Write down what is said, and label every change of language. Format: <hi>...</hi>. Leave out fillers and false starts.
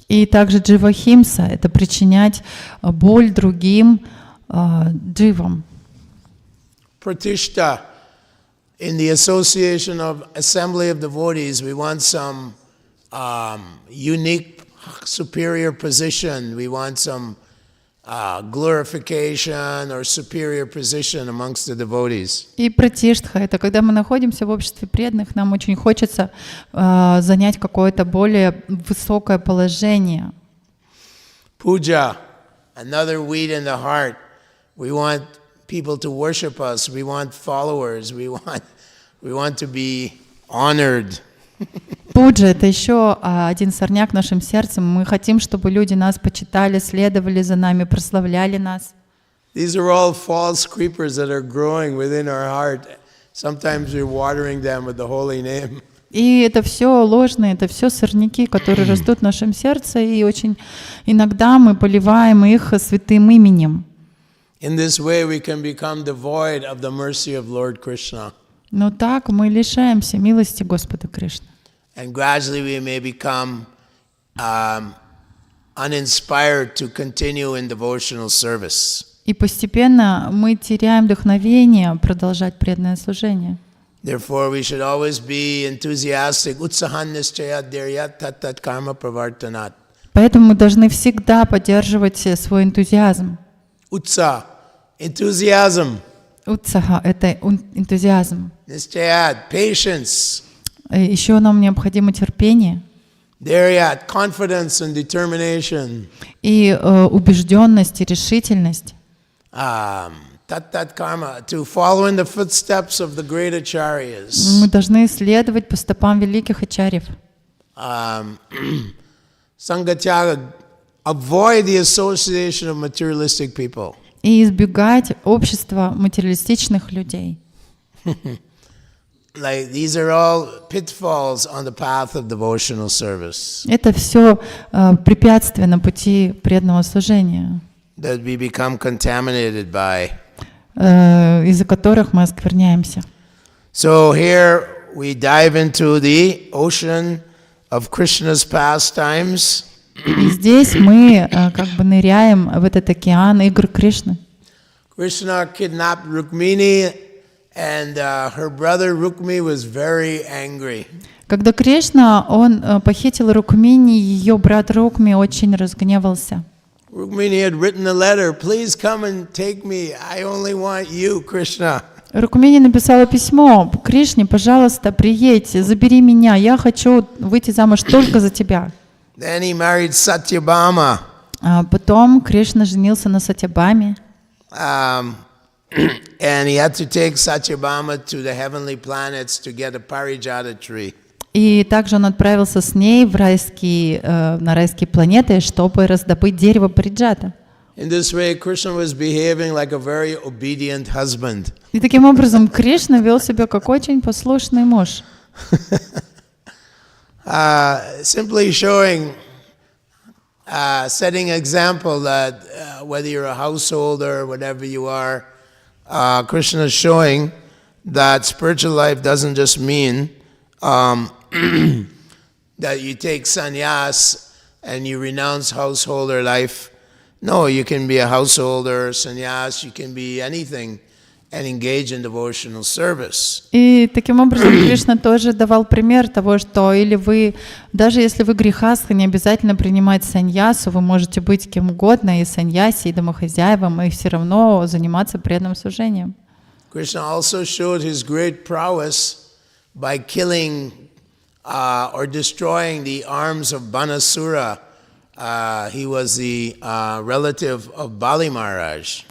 <ru>И также джива-химса — это причинять боль другим дживам.</ru> <en>Pratishta, in the association of assembly of devotees, we want some unique superior position. We want some glorification or superior position amongst the devotees.</en> <ru>И пратиштха — это когда мы находимся в обществе преданных, нам очень хочется занять какое-то более высокое положение.</ru> <en>Puja, another weed in the heart. We want people to worship us. We want followers. We want to be honored.</en> <ru>Пуджа — это еще один сорняк в нашем сердце. Мы хотим, чтобы люди нас почитали, следовали за нами, прославляли нас.</ru> <en>These are all false creepers that are growing within our heart. Sometimes we're watering them with the holy name.</en> <ru>И это все ложное, это все сорняки, которые растут в нашем сердце, и очень иногда мы поливаем их святым именем.</ru> <en>In this way we can become devoid of the mercy of Lord Krishna.</en> <ru>Но так мы лишаемся милости Господа Кришны.</ru> <en>And gradually we may become uninspired to continue in devotional service.</en> <ru>И постепенно мы теряем вдохновение продолжать преданное служение.</ru> <en>Therefore, we should always be enthusiastic.</en> <sa>Utsahan nischaya dhiryat tat tat karma pravartanat.</sa> <ru>Поэтому мы должны всегда поддерживать свой энтузиазм.</ru> <en>Utsa, enthusiasm.</en> <ru>Утсаха — это энтузиазм.</ru> <en>Nischayat, patience.</en> <ru>Еще нам необходимо терпение</ru> <en>Dhiryat, confidence and determination.</en> <ru>и убежденность и решительность.</ru> <en>Tat tat karma, to follow in the footsteps of the great acharyas.</en> <ru>Мы должны следовать по стопам великих ачарьев.</ru> <en>Sangatyaga, avoid the association of materialistic people.</en> <ru>И избегать общества материалистичных людей.</ru> <en>Like these are all pitfalls on the path of devotional service</en> <ru>Это все препятствия на пути преданного служения,</ru> <en>that we become contaminated by.</en> <ru>из-за которых мы оскверняемся.</ru> <en>So here we dive into the ocean of Krishna's pastimes.</en> <ru>И здесь мы как бы ныряем в этот океан игр Кришны.</ru> <en>Krishna kidnapped Rukmini, and her brother Rukmi was very angry.</en> <ru>Когда Кришна, он похитил Рукмини, ее брат Рукми очень разгневался.</ru> <en>Rukmini had written a letter, please come and take me, I only want you, Krishna.</en> <ru>Рукмини написала письмо: Кришне, пожалуйста, приедь, забери меня, я хочу выйти замуж только за тебя.</ru> <en>Then he married Satyabhama.</en> <ru>Потом Кришна женился на Сатьябаме.</ru> <en>And he had to take Satyabhama to the heavenly planets to get a parijata tree.</en> <ru>И также он отправился с ней на райские планеты, чтобы раздобыть дерево париджата.</ru> <en>In this way, Krishna was behaving like a very obedient husband.</en> <ru>И таким образом Кришна вел себя как очень послушный муж.</ru> <en>Simply showing, setting example that whether you're a householder or whatever you are, Krishna is showing that spiritual life doesn't just mean that you take sannyas and you renounce householder life. No, you can be a householder, sannyas, you can be anything and engage in devotional service.</en> <ru>И таким образом Кришна тоже давал пример того, что или вы, даже если вы грехастха, не обязательно принимать саньясу, вы можете быть кем угодно, и саньяси, и домохозяевом, и все равно заниматься преданным служением.</ru> <en>Krishna also showed his great prowess by killing or destroying the arms of Banasura. He was the relative of Bali Maharaj.</en>